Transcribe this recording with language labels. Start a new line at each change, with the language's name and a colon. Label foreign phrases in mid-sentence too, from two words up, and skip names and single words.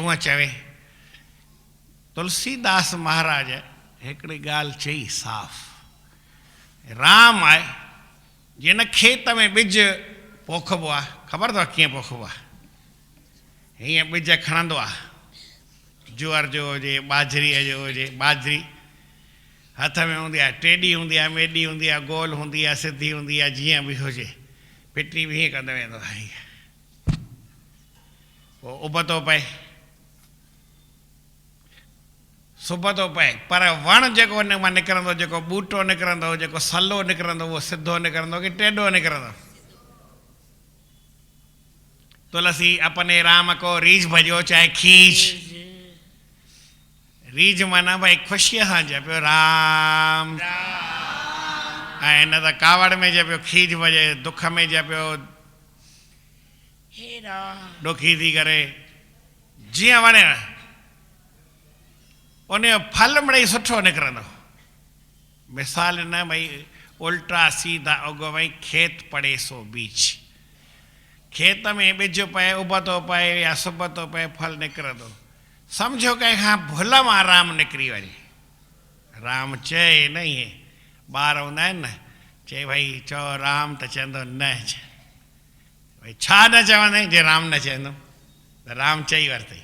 Sindhi: हूअं चवे तुलसीदास महाराज हिकिड़ी ॻाल्हि चई साफ़ राम आहे जिन खेत में ॿिज पोखिबो आहे ख़बर अथव कीअं पोखिबो आहे हीअं ॿिज खणंदो आहे जुअर जो हुजे बाजरीअ जो हुजे बाजरी हथ में हूंदी आहे, टेडी हूंदी आहे, मेडी हूंदी आहे, गोल हूंदी आहे, सिधी हूंदी आहे, जीअं बि हुजे, फिटी बि हीअं कंदो वेंदो आहे। पोइ उबतो पए, सुबतो पए, पर वण जेको उन मां निकिरंदो, जेको ॿूटो निकिरंदो, जेको सलो निकिरंदो, उहो सिधो निकिरंदो की टेॾो निकिरंदो?
Hindi: तुलसी अपने राम को रीझ भॼो चाहे खींच।
Sindhi: रीझ माना भाई ख़ुशीअ सां जपियो राम, ऐं न त कावड़ में जपियो, खीच भॼे दुख में जपियो, ॾुखी थी करे, जीअं वणे उन जो फल मिड़ई सुठो निकिरंदो। मिसाल न भई
Hindi: उल्टा सीधा उग भई खेत पड़े सो बीच,
Sindhi: खेत में ॿिज पए, उबतो पए या सुबतो पए, फल निकिरंदो। सम्झो कंहिंखां भुल मां राम निकिरी वञे, राम चए न, ईअं ॿार हूंदा आहिनि न, चए भई चओ राम त चवंदो न, भई छा न चवंदई जे राम न चवंदो, त राम चई वरितई।